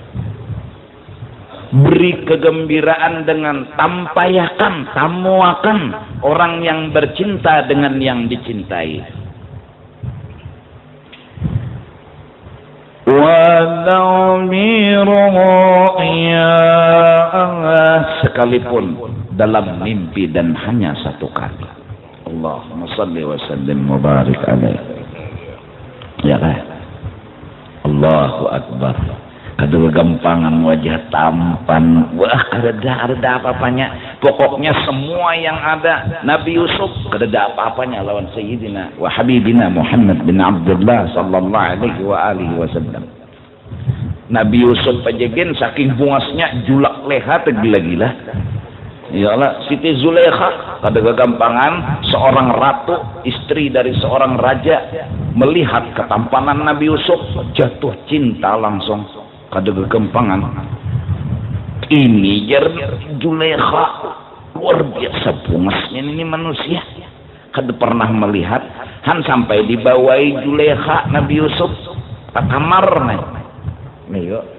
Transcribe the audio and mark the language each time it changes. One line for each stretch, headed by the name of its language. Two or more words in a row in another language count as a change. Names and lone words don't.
Indonesian: Beri kegembiraan dengan tampayakan, tamuakan orang yang bercinta dengan yang dicintai. Sekalipun dalam mimpi dan hanya satu kali.
Arabic: اللهم صل وسلم وبارك عليه.
Indonesian: Ya kan?
Arabic: الله أكبر.
Banjar: Kada gampangan wajah tampan. Wah, ada apa-apanya. Pokoknya semua yang ada Nabi Yusuf kada ada apa-apanya lawan Sayyidina wa Habibina Muhammad bin Abdullah
Arabic: صلى الله عليه وعلى آله وسلم.
Banjar: Nabi Yusuf pajegin saking bungasnya julak leha tergila-gila. Ya Allah, Siti Zulaikha kada gagampangan seorang ratu,
Indonesian: istri dari seorang raja melihat ketampanan Nabi Yusuf jatuh cinta langsung.
Banjar: Kada gagampangan. Ini jar Zulaikha luar biasa bungasnya ini manusia. kada pernah melihat han sampai dibawai Zulekha Nabi Yusuf ke kamar nih yuk.